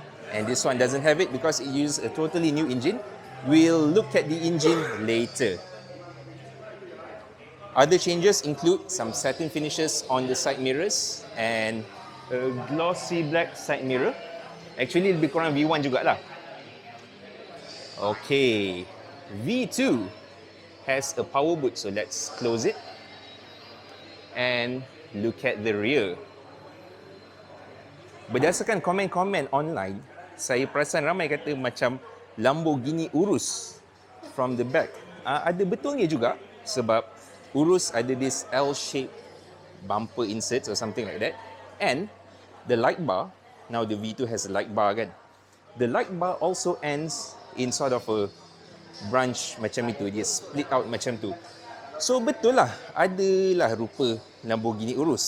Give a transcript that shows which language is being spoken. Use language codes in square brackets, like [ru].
[en] And this one doesn't have it because it uses a totally new engine. We'll look at the engine later. Other changes include some satin finishes on the side mirrors and a glossy black side mirror. [ms] Actually, lebih kurang V1 jugalah. [en] Okay, V2 has a power boot, so let's close it and look at the rear. [ms] Berdasarkan komen-komen online, saya perasan ramai kata macam Lamborghini Urus [en] from the back. [ms] Ada betulnya juga sebab Urus ada [en] this L-shaped bumper inserts or something like that. And the light bar, now the V2 has a light bar kan. The light bar also ends in sort of a branch [ms] macam itu, dia split out macam tu. So betul lah, adalah rupa Lamborghini Urus.